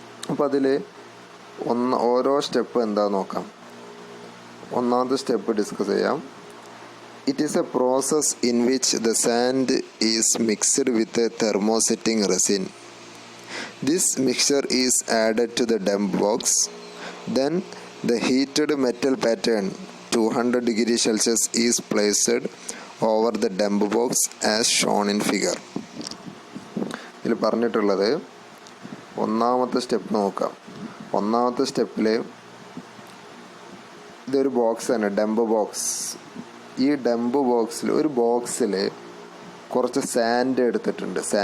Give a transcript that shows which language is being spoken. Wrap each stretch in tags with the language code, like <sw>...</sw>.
<ml>അപ്പോൾ അതിൽ ഓരോ സ്റ്റെപ്പ് എന്താ നോക്കാം. ഒന്നാമത്തെ സ്റ്റെപ്പ് ഡിസ്കസ് ചെയ്യാം.</ml> <en>It is a process in which the sand is mixed with thermosetting resin. This mixture is added to the dump box. Then the heated metal pattern 200 degrees Celsius is placed over the dump box as shown in figure.</en> <ml>ഇതിൽ പറഞ്ഞിട്ടുള്ളത് ഒന്നാമത്തെ step നോക്കാം. ഒന്നാമത്തെ സ്റ്റെപ്പിൽ ഇതൊരു box തന്നെ, dump box. ഈ dump ബോക്സിൽ ഒരു ബോക്സിൽ കുറച്ച് സാൻഡ് എടുത്തിട്ടുണ്ട്.</ml>